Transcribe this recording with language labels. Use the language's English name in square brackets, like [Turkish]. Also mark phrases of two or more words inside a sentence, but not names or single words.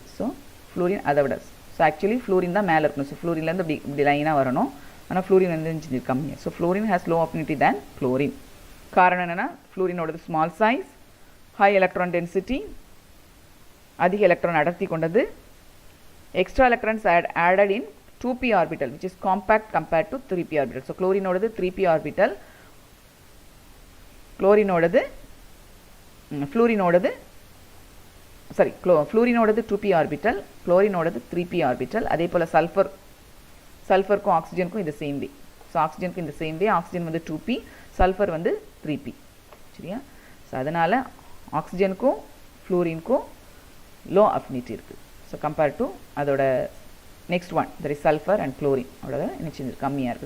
[Tamil] ஸோ ஃப்ளூரின் அதை விட, [English] so actually [Tamil] ஃப்ளூரின் தான் மேலே இருக்கணும். ஸோ ஃப்ளூரின்லேருந்து இப்படி லைனாக வரணும். ஆனால் ஃப்ளூரின் வந்து கம்மியாக. [English] so fluorine has low affinity than chlorine. [Tamil] காரணம் என்னென்னா ஃப்ளூரினோடது [English] small size, high electron density, [Tamil] அதிக எலக்ட்ரான் அடர்த்தி கொண்டது. [English] extra electrons added in 2p orbital which is compact compared to 3p orbital. So chlorine 3p orbital, fluorine 2p orbital, chlorine 3p orbital. [Tamil] அதே போல சல்ஃபருக்கும் ஆக்சிஜனுக்கும் இந்த [English] same way. [Tamil] ஸோ ஆக்சிஜனுக்கு இந்த [English] same way. [Tamil] ஆக்சிஜன் வந்து 2p, சல்ஃபர் வந்து 3p. சரியா? ஸோ அதனால் ஆக்சிஜனுக்கும் ஃப்ளூரினுக்கும் [English] low affinity [Tamil] இருக்குது. [English] so compare to [Tamil] அதோட [English] next one that is sulfur and chlorine [Tamil] அதோட என்ன கம்மியாக இருக்குது.